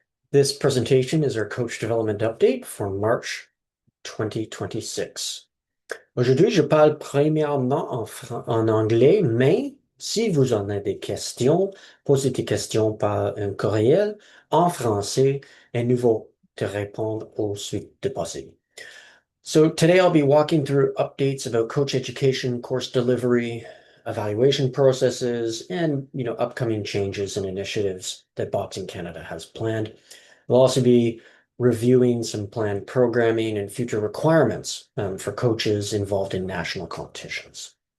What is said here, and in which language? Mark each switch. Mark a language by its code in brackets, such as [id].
[en] This presentation is our coach development update for March 2026. [fr] Aujourd'hui, je parle premièrement en anglais, mais si vous en avez des questions, posez des questions par un courriel en français et nous allons te répondre au suite de possible. [en] So today I'll be walking through updates about coach education, course delivery, evaluation processes, and upcoming changes and initiatives that Boxing Canada has planned. We'll also be reviewing some planned programming and future requirements for coaches involved in national competitions.